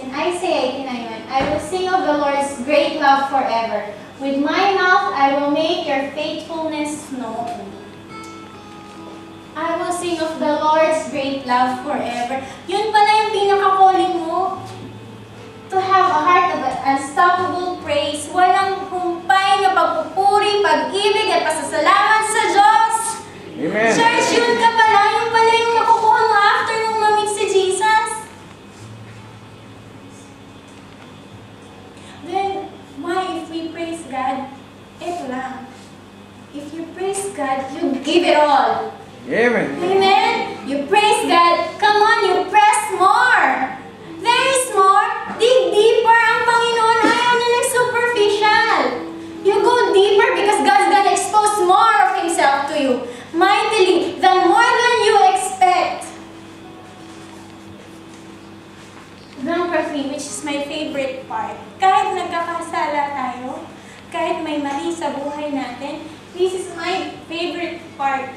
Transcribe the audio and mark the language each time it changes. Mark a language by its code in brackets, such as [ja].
[en] In Isaiah 89:1, I will sing of the Lord's great love forever. With my mouth, I will make your faithfulness known. I will sing of the Lord's great love forever. [tl] Yun pala yung pinaka-calling mo. [en] To have a heart of unstoppable praise. [tl] Walang humpay na pagpupuri, pag-ibig at pasasalamat sa Diyos. [en] Amen. [tl] Church, yun ka pala. Yung pala yung nakukuha mo after nung mamit si Jesus. [en] Then, why if we praise God? [tl] Ito lang. [en] If you praise God, you give it all. Amen. Amen? You praise God. Come on, you press more. There is more. Dig deeper. [tl] Ang Panginoon ayaw na ng superficial. [en] You go deeper because God's gonna expose more of Himself to you. Mightily, more than you expect. Number 3, which is my favorite part. [tl] Kahit nagkakasala tayo, kahit may mali sa buhay natin, [en] this is my favorite part.